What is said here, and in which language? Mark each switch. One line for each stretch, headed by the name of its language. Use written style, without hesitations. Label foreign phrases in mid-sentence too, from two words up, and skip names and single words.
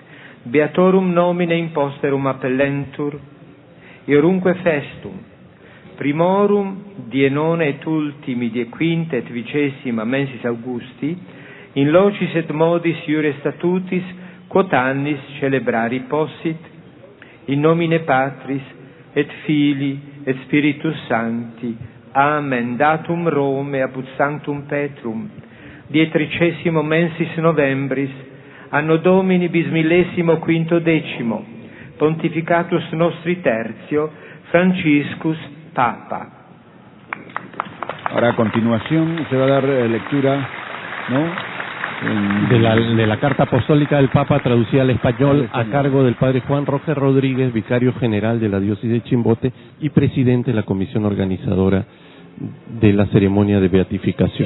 Latin: beatorum nomine imposterum appellentur, iorumque festum, primorum die nona et ultimi die quinta et vicesima mensis Augusti in locis et modis iure statutis quot annis celebrari possit in nomine Patris et Filii et Spiritus Sancti. Amen. Datum Rome apud Sanctum Petrum die tricesimo mensis Novembris anno Domini bismillesimo quinto decimo Pontificatus nostri tertio Franciscus Papa.
Spanish: Ahora a continuación se va a dar lectura, ¿no?, de la carta apostólica del Papa traducida al español a cargo del padre Juan Roger Rodríguez, vicario general de la diócesis de Chimbote y presidente de la comisión organizadora de la ceremonia de beatificación.